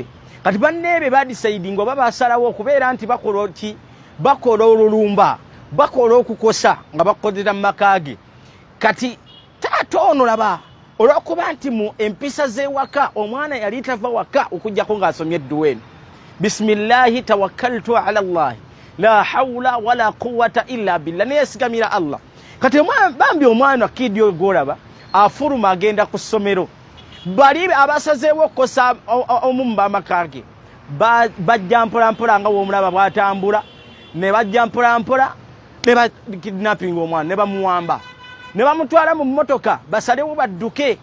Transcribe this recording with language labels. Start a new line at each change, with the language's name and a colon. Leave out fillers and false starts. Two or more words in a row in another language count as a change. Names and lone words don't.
Ganda: Kati banneebe baadisaidinga oba basalawo okubeera nti bakola ki, bakola olulumba, bakola okukosa nga bakozera mu maka ge. Kati taata ono laba olw'okuba nti mu empisa z'ewaka omwana yali tava waka okuggyako ng'asomye Eduwa eno.
Arabic: بسم الله توكلت على الله لا حول ولا قوة إلا بالله,
Ganda: neyesigamira Allah. Kati bambi omwana kidio gw'olaba afuluma agenda ku ssomero, bali abasazeewo okukosa omumba amaka ge bajja mpolampola nga w'omulaba bw'atambula, ne bajja mpolampola ne bakidnapping omwana ne bamuwamba ne bamutwala mu mmotoka basalewo badduke.